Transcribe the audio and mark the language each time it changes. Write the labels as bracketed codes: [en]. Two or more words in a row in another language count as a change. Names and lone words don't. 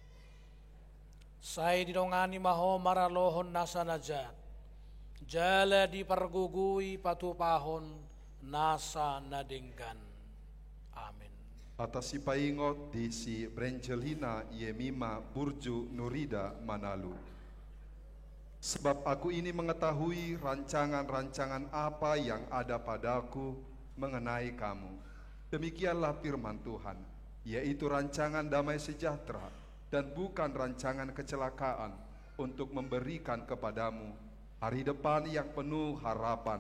[bbc] Sai didongani maho maralohon nasa najat, jala dipergugui patu pahon nasa nadenggan. Amin. Atas si paingot di si Brangelina Yemima Burju Nurida Manalu. [id] Sebab aku ini mengetahui rancangan-rancangan apa yang ada padaku mengenai kamu. Demikianlah firman Tuhan, yaitu rancangan damai sejahtera dan bukan rancangan kecelakaan, untuk memberikan kepadamu hari depan yang penuh harapan.